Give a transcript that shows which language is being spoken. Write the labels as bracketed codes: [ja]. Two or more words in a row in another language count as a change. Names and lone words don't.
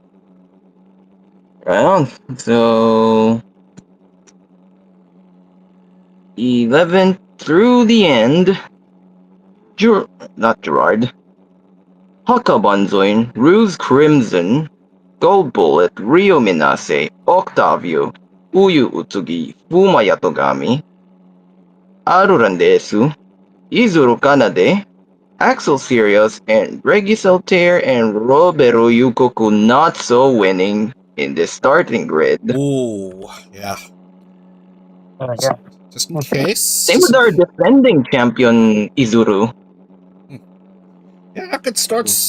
[en] Right on. So 11 through the end. Not Gerard. Hakabanzoin, Ruse Crimson, Gold Bullet, Rio Minase, Octavio, Uyu Utsugi, Fuma Yatogami, Arurandesu, Izuru Kanade, Axel Sirius, and Regisaltair and Robero Yukoku not so winning in the starting grid. Ooh, yeah. Yeah. Just in case. Same with our defending champion Izuru. Yeah, not good starts.